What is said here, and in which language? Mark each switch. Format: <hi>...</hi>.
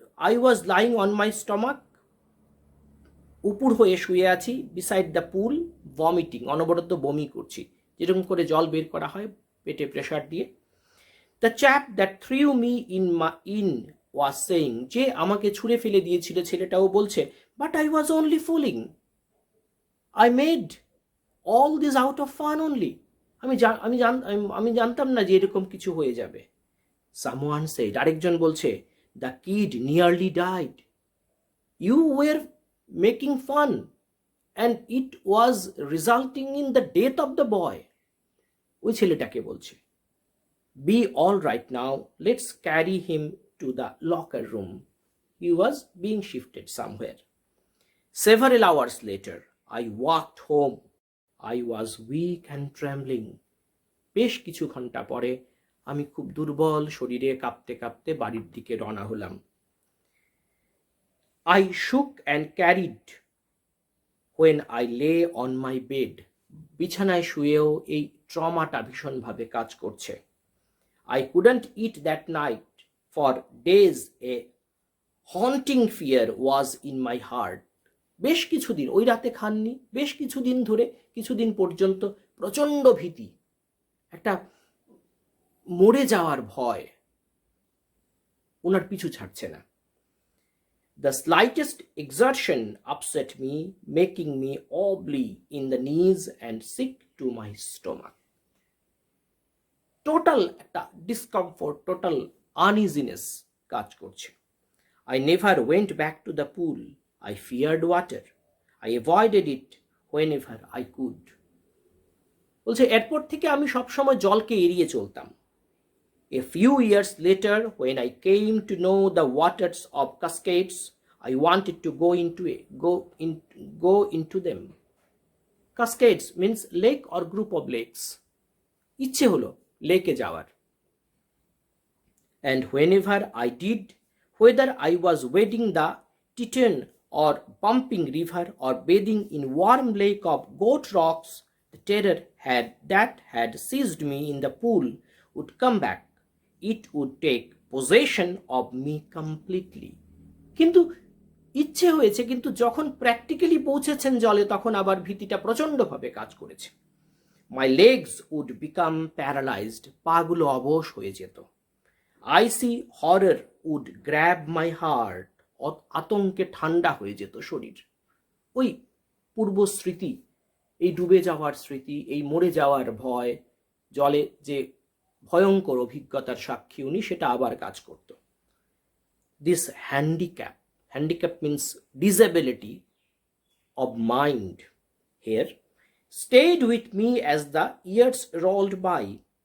<en>I was lying on my stomach,</en> <bn>উপর হয়ে শুয়ে আছি,</bn> <en>beside the pool, vomiting,</en> <bn>অনবরত বমি করছি, যেরকম করে জল বের করা হয় পেটে প্রেসার দিয়ে।</bn> <en>The chap that threw me in was saying,</en> <bn>যে আমাকে ছুঁড়ে ফেলে দিয়েছিল ছেলেটাও বলছে,</bn> <en>but I was only fooling. I made all this out of fun only.</en> <bn>আমি জানতাম না যে এরকম কিছু হয়ে যাবে।</bn> <en>Someone said,</en> <bn>আরেকজন বলছে,</bn> <en>the kid nearly died. You were making fun and it was resulting in the death of the boy.</en> <bn>ওই ছেলেটাকে বলছে,</bn> <en>be all right now, let's carry him to the locker room. He was being shifted somewhere. Several hours later, I walked home. I was weak and trembling.</en> <bn>বেশ কিছু ঘন্টা পরে আমি খুব দুর্বল শরীরে কাঁপতে কাঁপতে বাড়ির দিকে রওনা হলাম।</bn> <en>I shook and carried when I lay on my bed.</en> <bn>বিছানায় শুয়েও এই ট্রমাটা ভীষণভাবে কাজ করছে।</bn> <en>I couldn't eat that night. For days a haunting fear was in my heart.</en> <bn>বেশ কিছুদিন, ওই রাতে খাননি, বেশ কিছুদিন ধরে, কিছুদিন পর্যন্ত প্রচণ্ড ভীতি, একটা মরে যাওয়ার ভয় ওনার পিছু ছাড়ছে না।</bn> <en>The slightest exertion upset me, making me wobbly in the knees and sick to my stomach. Total একটা discomfort, total uneasiness</en> <bn>কাজ করছে।</bn> <en>I never went back to the pool. I feared water. I avoided it whenever I could.</en> <bn>বলছে এরপর থেকে আমি সবসময় জলকে এড়িয়ে চলতাম।</bn> <en>A few years later, when I came to know the waters of cascades, I wanted to go into them. Cascades means lake or group of lakes.</en> <bn>ইচ্ছে হলো লেকে যাওয়ার।</bn> <en>And whenever I did, whether I was wading the Teton or pumping river or bathing in warm lake of goat rocks, the terror that had seized me in the pool would come back. It would take possession of me completely.</en> <bn>কিন্তু ইচ্ছে হয়েছে, কিন্তু যখন practically পৌঁছেছেন জলে তখন আবার ভীতিটা প্রচণ্ডভাবে কাজ করেছে।</bn> <en>My legs would become paralyzed.</en> <bn>পাগুলো অবশ হয়ে যেত.</bn> <en>I see horror would grab my heart.</en> <bn>আতঙ্কে ঠান্ডা হয়ে যেত শরীর. ওই পূর্ব স্মৃতি, এই ডুবে যাওয়ার স্মৃতি, এই মরে যাওয়ার ভয়, জলে যে ভয়ঙ্কর অভিজ্ঞতার সাক্ষী উনি, সেটা আবার কাজ করত.</bn> <en>This handicap means disability of mind here, stayed with me as the years rolled by.</en>